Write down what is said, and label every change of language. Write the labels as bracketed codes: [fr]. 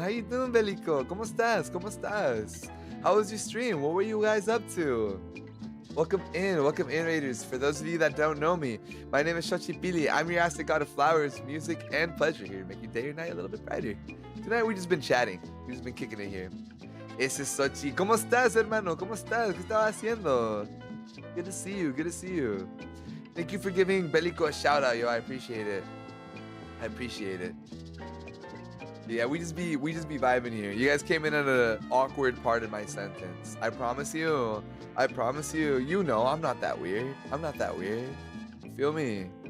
[en] How you doing, Belico? [es] ¿Cómo estás? ¿Cómo estás? [en] How was your stream? What were you guys up to? Welcome in, Raiders. For those of you that don't know me, my name is Shochi Pili. I'm your Aztec God of Flowers, music, and pleasure here to make your day or night a little bit brighter. Tonight we've just been chatting. We've just been kicking it here. [es] Ese es Sochi. ¿Cómo estás, hermano? ¿Cómo estás? ¿Qué estabas haciendo? [en] Good to see you. Good to see you. Thank you for giving Belico a shout out, yo. I appreciate it. I appreciate it. Yeah, we just be vibing here. You guys came in at an awkward part of my sentence. I promise you. I promise you. You know, I'm not that weird. I'm not that weird. You feel me?